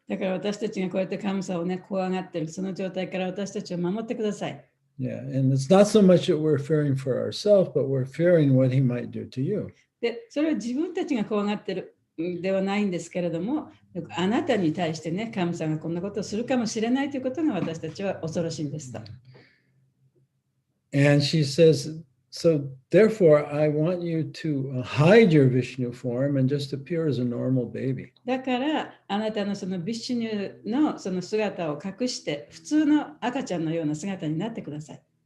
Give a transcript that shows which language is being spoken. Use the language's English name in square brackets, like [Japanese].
[Japanese] だから私たちがこうやってカムサをね、怖がってる、その状態から私たちを守ってください。 [English] Yeah, and it's not so much that we're fearing for ourselves, but we're fearing what he might do to you. [Japanese] で、それは自分たちが怖がってるではないんですけれども、あなたに対してね、神様がこんなことをするかもしれないということが私たちは恐ろしいんですと。 [English] And she says, so therefore I want you to hide your Vishnu form and just appear as a normal baby. [Japanese] だからあなたのそのビシュニュのその姿を隠して普通の赤ちゃんのような姿になってください。